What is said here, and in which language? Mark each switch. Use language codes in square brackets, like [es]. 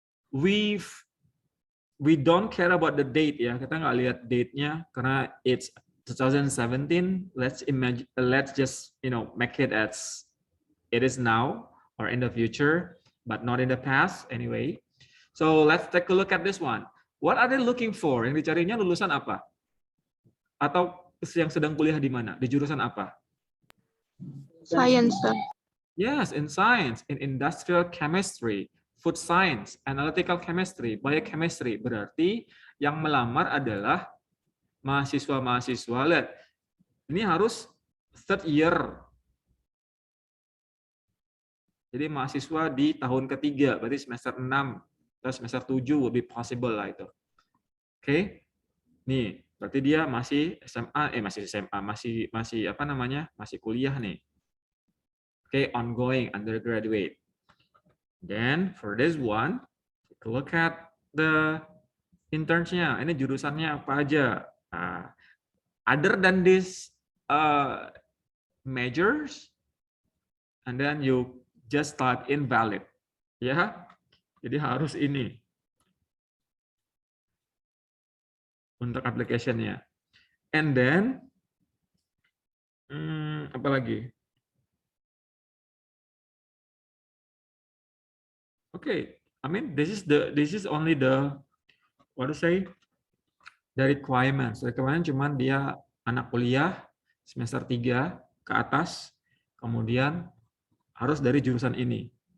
[en] We don't care about the date ya, [id] kita nggak lihat date-nya karena [en] it's 2017. Let's just make it as it is now or in the future, but not in the past anyway. So let's take a look at this one. What are they looking for? [id] Yang dicarinya lulusan apa? Atau yang sedang kuliah di mana? Di jurusan apa? [en] Science. Yes, in science, in industrial chemistry, food science, analytical chemistry, biochemistry. [id] Berarti yang melamar adalah mahasiswa-mahasiswa. Lihat, ini harus third year. Jadi mahasiswa di tahun ketiga, berarti semester 6 atau semester 7 [en] will be possible [id] lah itu. Oke. Nih, berarti dia masih SMA, masih apa namanya? Masih kuliah nih. [en] Oke, ongoing, undergraduate. Then for this one, look at the internsnya. [id] Ini jurusannya apa aja? Nah, [en] other than this majors, and then you just type invalid. [id] Ya, jadi harus ini untuk application-nya. [en] And then, [id] apa lagi? [en] Okay, I mean this is only the what to say the requirements. [id] Requirement cuman dia anak kuliah semester 3 ke atas, kemudian harus dari jurusan ini.